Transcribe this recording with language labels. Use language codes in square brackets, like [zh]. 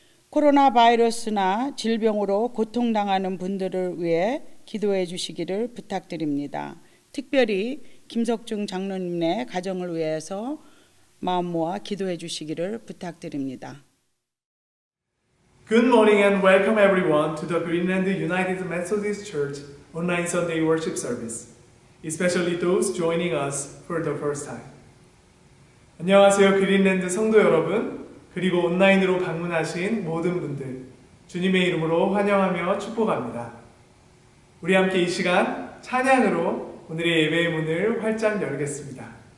[ko] 코로나 바이러스나 질병으로 고통당하는 분들을 위해 기도해 주시기를 부탁드립니다. 특별히 김석중 장로님의 가정을 위해서 마음 모아 기도해 주시기를 부탁드립니다. [en] Good morning and welcome everyone to the Greenland United Methodist Church online Sunday worship service, especially those joining us for the first time. [ko] 안녕하세요, 그린랜드 성도 여러분, 그리고 온라인으로 방문하신 모든 분들, 주님의 이름으로 환영하며 축복합니다. 우리 함께 이 시간 찬양으로 오늘의 예배의 문을 활짝 열겠습니다.